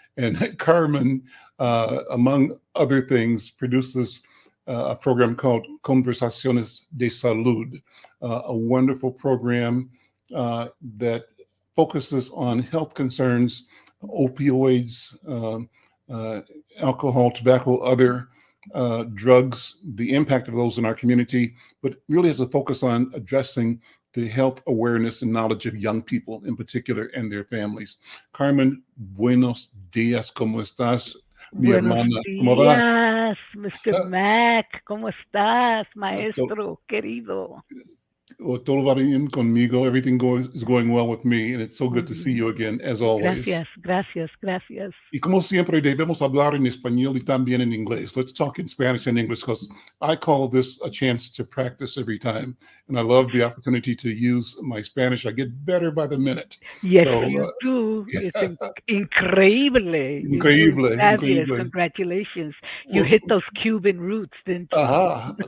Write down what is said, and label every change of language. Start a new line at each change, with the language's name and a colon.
English: And Carmen, among other things, produces a program called Conversaciones de Salud, a wonderful program that focuses on health concerns, opioids, alcohol, tobacco, other drugs, the impact of those in our community, but really has a focus on addressing the health awareness and knowledge of young people in particular and their families.
Spanish: Carmen, buenos días, ¿cómo estás? Mi hermana, ¿cómo va? Días, Mr. Mac, ¿cómo estás, maestro querido? Todo va bien conmigo.
English: Everything is going well with me, and it's so good to see you again, as always.
Spanish: Gracias. Y como siempre, debemos hablar en español y también en inglés.
English: Let's talk in Spanish and English, because I call this a chance to practice every time, and I love the opportunity to use my Spanish. I get better by the minute. Yes, so, you do. It's increíble.
Spanish: Increíble.
English: Congratulations. You hit those Cuban roots, didn't you?